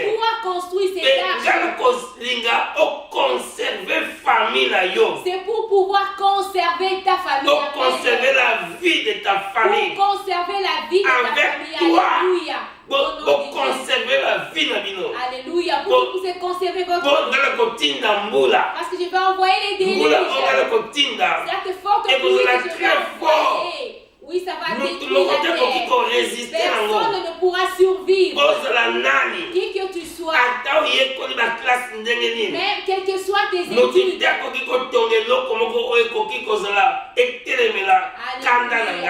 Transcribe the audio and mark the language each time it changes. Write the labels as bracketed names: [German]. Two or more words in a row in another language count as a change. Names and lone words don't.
[French] pouvoir construire cette arche, [Lingala] conserver famille na yo. [French] c'est pour pouvoir conserver ta famille. Pour conserver la vie de ta famille. Pour conserver la vie de ta Avec famille. toi. Alléluia. Pour conserver la vie [Lingala] na bino. [French] Alléluia. Pour que vous puissiez conserver votre Pour vie. [Lingala] ngala kotinda mbula. [French] Parce que je vais envoyer les déluges. [Lingala] Mbula ngala kotinda. [French] C'est forte Et vous pluie êtes que je vais très fort. envoyer. Oui, ça va Nous détruire la terre. Personne ne pourra survivre. Qui que tu sois, même quelles que soient tes études. Alléluia.